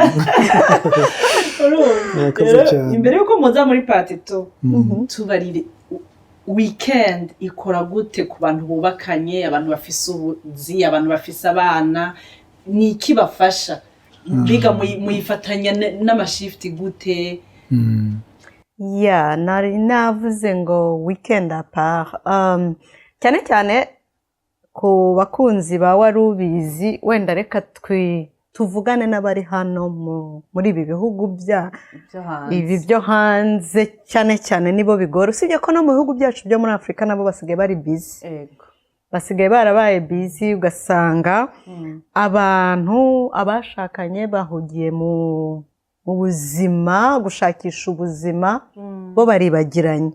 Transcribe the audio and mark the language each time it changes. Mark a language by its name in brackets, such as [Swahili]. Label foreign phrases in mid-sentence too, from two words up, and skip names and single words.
[Rundi] Imbere yuko muza muri part 2 tubarire weekend ikora gute ku bantu bubakanye, abantu bafise ubuzi, abantu bafise abana, ni iki bafasha? Biga muyifatanya n'amashifti gute? Nari navuze ngo weekend [French] à part, [Rundi] cyane cyane ku bakunzi ba Warubizi, wenda reka tuvugane n'abari hano muri ibi bihugu byo hanze, cyane cyane nibo bigora. Usibye ko no mu bihugu byacu byo muri Afrika nabo basigaye bari busy, basigaye barabaye busy, ugasanga abantu abashakanye bahugiye mu buzima, gushakisha ubuzima, bo baribagiranye.